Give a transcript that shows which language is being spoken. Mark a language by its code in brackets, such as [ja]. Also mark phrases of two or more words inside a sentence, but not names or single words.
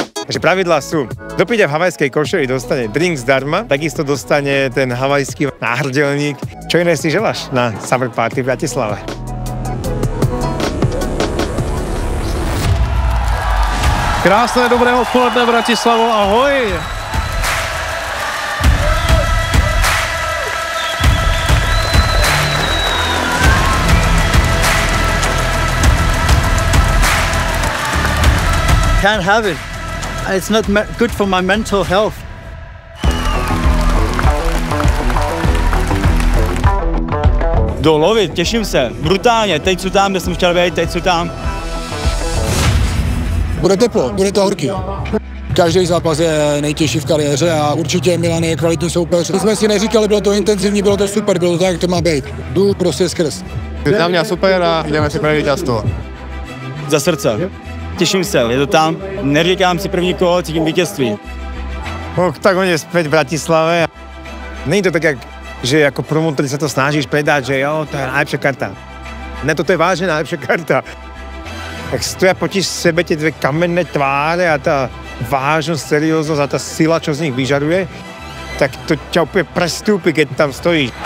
[sk] Takže pravidlá sú, kto príde v havajskej košeli, dostane drink zdarma, takisto dostane ten havajský náhrdelník. Čo iné si želáš na Summer Party v Bratislave? [cs] Krásné dobré odpoledne, Bratislavo, ahoj! [en] Can't have it. It's not good for my mental health. [cs] Jdu lovit, těším se, brutálně, teď jsou tam, kde jsem chtěl být, teď jsou tam. Bude teplo, bude to horký. Každý zápas je nejtěžší v kariéře a určitě Milan je kvalitní soupeř. My jsme si neříkali, bylo to intenzivní, bylo to super, bylo to tak, jak to má být. Jdu prostě skrz. Za mě super a jdeme si pro vítězstvo. Za srdce. Těším se, je to tam, neříkám si první kolo, cítím vítězství. [sk] Oktagon je späť v Bratislave. [cs] Není to tak, [sk] že ako promotor sa to snažíš predať, [cs] že jo, [sk] to je najlepšia karta. Ne, toto je vážne najlepšia karta. Tak stoja proti sebe tie dve kamenné tváre a tá vážnosť, serióznosť a tá sila, čo z nich vyžaruje, tak to ťa úplne prestúpi, keď tam stojíš.